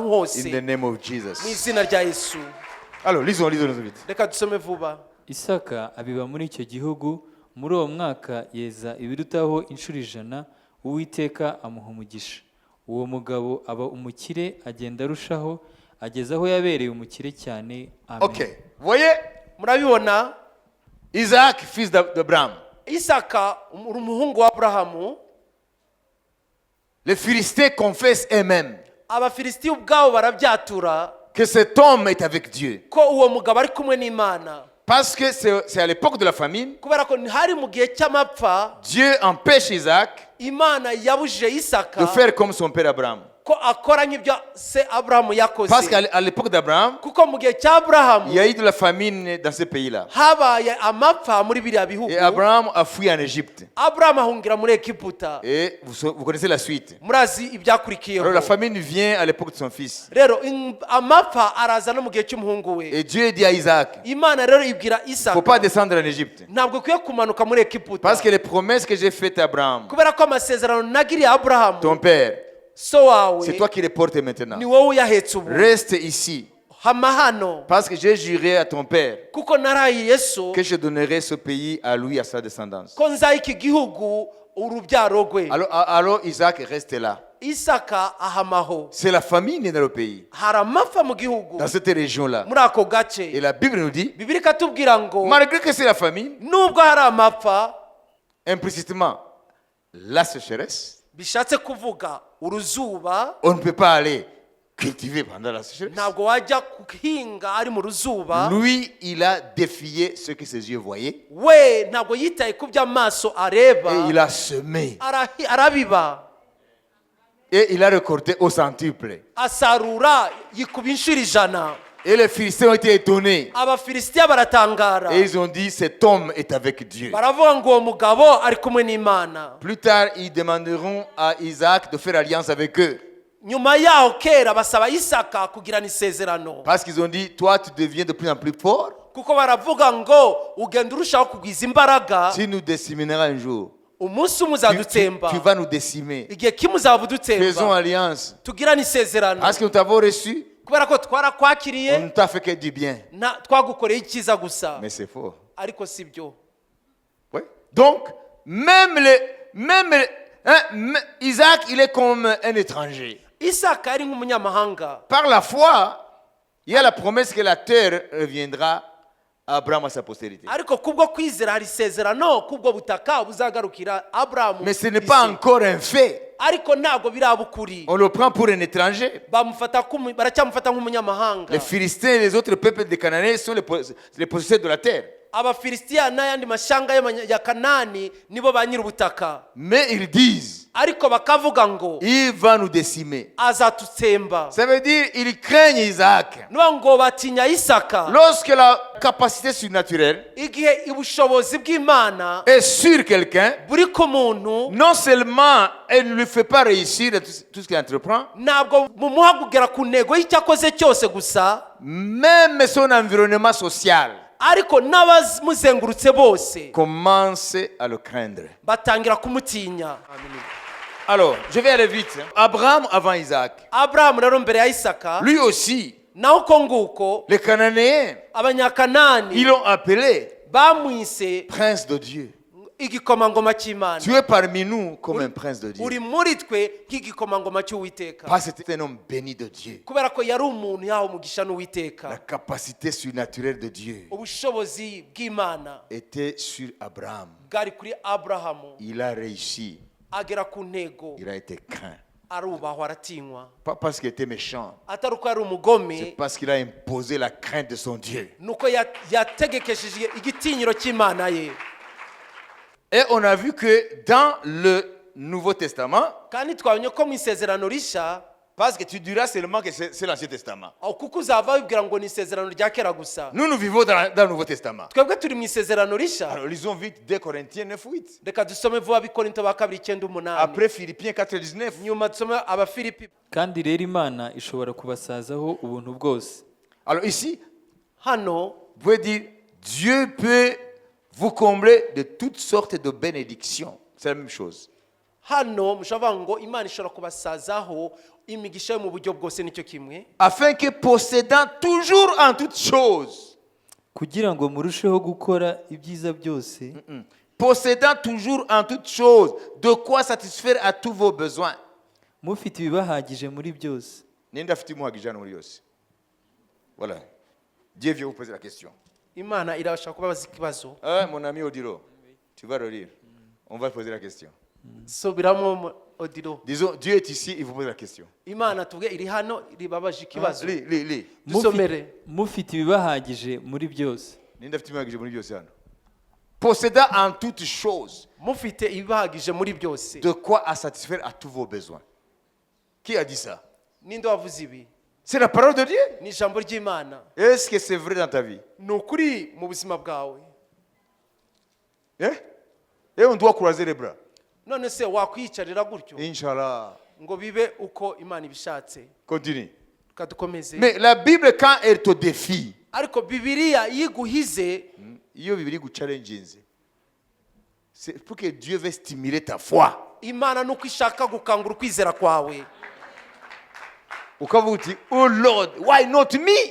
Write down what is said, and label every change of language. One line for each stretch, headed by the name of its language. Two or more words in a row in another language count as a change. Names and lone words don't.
English: In hose the name of mu Jesus.
Kinyarwanda: izina rya Yesu.
French: Alors, lisons vite.
Kinyarwanda: Reka dusome vuba. Isaka abiba muri icyo gihugu, muri uwo mwaka yeza ibirutaho inshuro 100, Uwiteka amuha umugisha. Uwo mugabo aba umukire, agenda arushaho, ageza aho yabereye umukire cyane. Amen.
French: Ok. Vous voyez,
Kinyarwanda: Murabibona,
French: Isaac, fils d'Abraham.
Kinyarwanda: isaka umuhungu wa aburahamu,
French: Les Philistins confessent eux-mêmes
Kinyarwanda: abafilisitiya ubwabo barabyatura
French: que cet homme est avec Dieu.
Kinyarwanda: ko uwo mugabo ari kumwe n'imana,
French: Parce que c'est à l'époque de la famine,
Kinyarwanda: kubera ko hari mu gihe cy'amapfa
French: Dieu empêche Isaac
Kinyarwanda: imana yabujije isaka
French: de faire comme son père Abraham.
Kinyarwanda: ko akora nk'ibyo se aburahamu yakoze,
French: Parce qu'à l'époque d'Abraham,
Kinyarwanda: kuko mu gihe cya aburahamu
French: il y a eu de la famine dans ce pays-là.
Kinyarwanda: habaye amapfa muri biriya bihugu.
French: Et Abraham a fui en Égypte.
Kinyarwanda: aburahamu ahungira muri egiputa,
French: Et vous connaissez la suite.
Kinyarwanda: murazi ibyakurikiyeho.
French: Alors la famine vient à l'époque de son fils.
Kinyarwanda: rero amapfa araza no mu gihe cy'umuhungu we.
French: Et Dieu dit à Isaac,
Kinyarwanda: imana rero ibwira
French: il ne faut pas
Kinyarwanda: isaka
French: descendre en Égypte.
Kinyarwanda: ntabwo ukwiye kumanuka muri egiputa,
French: Parce que les promesses que j'ai faites à Abraham,
Kinyarwanda: kubera ko amasezerano nagiriye aburahamu
French: ton père,
Kinyarwanda: so wawe
French: c'est toi qui les portes maintenant.
Kinyarwanda: ni wowe uyahetse ubu.
French: Reste ici.
Kinyarwanda: hama hano,
French: Parce que j'ai juré à ton père
Kinyarwanda: kuko narahiye so
French: que je donnerai ce pays à lui, à sa descendance.
Kinyarwanda: ko nzaha iki gihugu urubyaro rwe.
French: Alors Isaac reste là.
Kinyarwanda: isaka ahamaho.
French: C'est la famine dans le pays,
Kinyarwanda: hari amapfa mu gihugu
French: dans cette région-là.
Kinyarwanda: muri ako
French: Et
Kinyarwanda: gace.
French: la Bible nous dit,
Kinyarwanda: bibiri ikatubwira ngo
French: malgré que c'est la famine,
Kinyarwanda: nubwo hari amapfa,
French: implicitement, la sécheresse,
Kinyarwanda: bishatse kuvuga uruzuba,
French: on ne peut pas aller cultiver pendant la sécheresse.
Kinyarwanda: ntabwo wajya guhinga ari mu ruzuba.
French: Lui, il a défié ce que ses yeux voyaient
Kinyarwanda: we ntabwo yitaye ku byo amaso areba,
French: et il a semé
Kinyarwanda: arabiba,
French: et il a récolté au centuple.
Kinyarwanda: asarura yikuba inshuro 100.
French: Et les Philistins ont été étonnés
Kinyarwanda: abafilisitiya baratangara,
French: et ils ont dit cet homme est avec Dieu.
Kinyarwanda: baravuga ngo uwo mugabo ari kumwe n'imana.
French: Plus tard, ils demanderont à Isaac de faire alliance avec eux
Kinyarwanda: nyuma yaho kera basaba isaka kugirana isezerano,
French: parce qu'ils ont dit toi tu deviens de plus en plus fort
Kinyarwanda: kuko baravuga ngo ugenda urushaho kugwiza imbaraga,
French: tu nous décimeras un jour.
Kinyarwanda: umunsi umwe
French: Tu
Kinyarwanda: uzadutsemba,
French: vas nous décimer.
Kinyarwanda: igihe kimwe uzaba
French: Faisons
Kinyarwanda: udutsemba.
French: alliance.
Kinyarwanda: tugirane isezerano,
French: Parce que nous t'avons reçu,
Kinyarwanda: kubera ko
French: on
Kinyarwanda: twarakwakiriye,
French: ne t'a fait que du bien.
Kinyarwanda: twagukoreye icyiza gusa,
French: Mais c'est faux.
Kinyarwanda: ariko si byo.
French: Oui. Donc, Isaac, il est comme un étranger.
Kinyarwanda: isaka yari nk'umunyamahanga,
French: Par la foi, il y a la promesse que la terre reviendra à Abraham à sa postérité.
Kinyarwanda: ariko kubwo kwizera hari isezerano kubwo butaka buzagarukira aburahamu.
French: Mais ce n'est pas encore un fait.
Kinyarwanda: ariko ntabwo biraba ukuri,
French: On le prend pour un étranger.
Kinyarwanda: baracyamufata nk'umunyamahanga.
French: Les Philistins et les autres peuples des Cananéens sont les possesseurs de la terre.
Kinyarwanda: abafilisitiya n'ayandi mashanga ya kanani nibo ba nyir'ubutaka,
French: Mais ils disent,
Kinyarwanda: ariko bakavuga ngo
French: il va nous décimer.
Kinyarwanda: azatutsemba.
French: Ça veut dire ils craignent Isaac.
Kinyarwanda: niyo ngo batinya isaka.
French: Lorsque la capacité surnaturelle
Kinyarwanda: igihe ubushobozi bw'imana
French: est sur quelqu'un,
Kinyarwanda: buri ku muntu,
French: non seulement elle ne lui fait pas réussir dans tout ce qu'il entreprend,
Kinyarwanda: ntabwo mumuha kugera ku ntego y'icyo akoze cyose gusa,
French: même son environnement social
Kinyarwanda: ariko n'abamuzengurutse bose
French: commence à le craindre.
Kinyarwanda: batangira kumutinya.
French: Alors, je vais aller vite. Abraham avant Isaac,
Kinyarwanda: aburahamu rero mbere ya isaka,
French: lui aussi,
Kinyarwanda: naho uko nguko
French: les Cananéens,
Kinyarwanda: abanyakanani
French: ils l'ont appelé
Kinyarwanda: bamwise
French: prince de Dieu.
Kinyarwanda: igikomangoma cy'imana.
French: Tu es parmi nous comme un prince de Dieu.
Kinyarwanda: uri muri twe nk'igikomangoma cy'uwiteka,
French: Parce que c'était un homme béni de Dieu.
Kinyarwanda: kubera ko yari umuntu yahawe umugisha
French: La
Kinyarwanda: n'uwiteka.
French: capacité surnaturelle de Dieu
Kinyarwanda: ubushobozi bw'imana
French: était sur Abraham.
Kinyarwanda: bwari kuri aburahamu,
French: Il a réussi.
Kinyarwanda: agera ku ntego,
French: Il a été craint.
Kinyarwanda: arubahwa, aratinywa.
French: Pas parce qu'il était méchant,
Kinyarwanda: atari uko yari
French: c'est
Kinyarwanda: umugome,
French: parce qu'il a imposé la crainte de son Dieu.
Kinyarwanda: nuko yategekesheje igitinyiro cy'imana ye.
French: Et on a vu que dans le Nouveau Testament,
Kinyarwanda: kandi twabonye ko mu isezerano rishya,
French: parce que tu diras seulement que c'est l'Ancien Testament.
Kinyarwanda: aho kuko uzava wibwira ngo ni isezerano rya kera gusa.
French: Nous vivons dans le Nouveau Testament.
Kinyarwanda: twebwe turi mu isezerano rishya.
French: Alors lisons vite 2 Corinthiens 9:8.
Kinyarwanda: reka dusome vuba bikorinto ba 2:9.
French: Après Philippiens 4:19.
Kinyarwanda: nyuma dusome abafilipi. kandi rero imana ishobora kubasazaho ubuntu bwose.
French: Alors ici,
Kinyarwanda: hano
French: vous pouvez dire Dieu peut vous combler de toutes sortes de bénédictions. C'est la même chose.
Kinyarwanda: hano mushobora ngo imana ishobora kubasazaho imigisha yo mu buryo bwose, nicyo kimwe,
French: Afin que possédant toujours en toutes choses,
Kinyarwanda: kugira ngo murusheho gukora ibyiza byose,
French: possédant toujours en toutes choses, de quoi satisfaire à tous vos besoins.
Kinyarwanda: mufite ibibahagije muri byose. Nenda afite imuhagije hano muri yose.
French: Voilà. Dieu vient vous poser la question.
Kinyarwanda: imana irabasha kubabaza ikibazo.
French: Mon ami Odilo, tu vas le lire. On va poser la question.
Kinyarwanda: Subiramo Odilo.
French: Disons, Dieu est ici, il vous pose la question.
Kinyarwanda: Imana tuvuge iri hano ribabaje ikibazo.
French: Lis.
Kinyarwanda: Dusomere. mufite ibibahagije muri byose Ninde afite imihagije muri byose hano?
French: Possédant en toutes choses
Kinyarwanda: Mufite ibibahagije muri byose.
French: de quoi à satisfaire à tous vos besoins. Qui a dit ça?
Kinyarwanda: Ninde wavuze ibi?
French: C'est la parole de Dieu.
Kinyarwanda: Ni ijambo ry'Imana.
French: Est-ce que c'est vrai dans ta vie?
Kinyarwanda: Ni ukuri mu buzima bwawe.
French: Hein? Et on doit croiser les bras.
Kinyarwanda: None se wakwiyicarira gutyo
Arabic: إن شاء الله.
Kinyarwanda: ngo bibe uko Imana ibishatse?
French: Continue.
Kinyarwanda: Kadukomeze.
French: Mais la Bible, quand elle te défie,
Kinyarwanda: Ariko Bibiliya yiguhize,
French: iyo
English: Bible challenges,
French: c'est pour que Dieu veut stimuler ta foi.
Kinyarwanda: Imana nuko ishaka gukangura ukwizera kwawe. Ukavuga uti,
English: oh Lord, why not me?